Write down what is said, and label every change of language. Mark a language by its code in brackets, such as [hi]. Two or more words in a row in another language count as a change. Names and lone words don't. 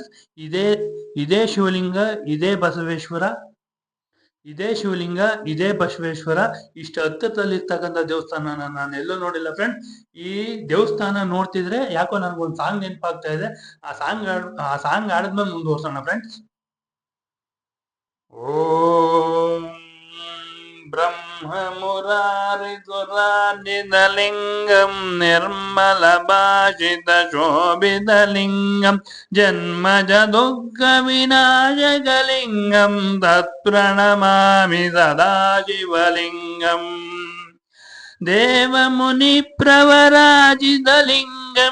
[kn] ಇದೇ ಶಿವಲಿಂಗ, ಇದೇ ಬಸವೇಶ್ವರ, ಇಷ್ಟು ಹತ್ತಿರದಲ್ಲಿ ಇರ್ತಕ್ಕಂಥ ದೇವಸ್ಥಾನ ನಾನು ಎಲ್ಲೂ ನೋಡಿಲ್ಲ ಫ್ರೆಂಡ್. ಈ ದೇವಸ್ಥಾನ ನೋಡ್ತಿದ್ರೆ ಯಾಕೋ ನನಗೊಂದು ಸಾಂಗ್ ನೆನಪಾಗ್ತಾ ಇದೆ. ಆ ಸಾಂಗ್ ಆಡಿದ್ಮೇಲೆ ಮುಂದುವರ್ಸೋಣ ಫ್ರೆಂಡ್ಸ್. [sa] ಓಂ ಬ್ರಹ್ಮ ಮುರಾರಿ ಸುರಾರ್ಜಿತಲಿಂಗಂ ನಿರ್ಮಲ ಭಾಷಿತ ಶೋಭಿತಲಿಂಗಂ ಜನ್ಮಜ ದುಃಖ ವಿನಾಶಕಲಿಂಗಂ ತತ್ಪ್ರಣಮಾಮಿ ಸದಾ ಶಿವಲಿಂಗಂ ದೇವ ಮುನಿ ಪ್ರವರಾಜಿತಲಿಂಗಂ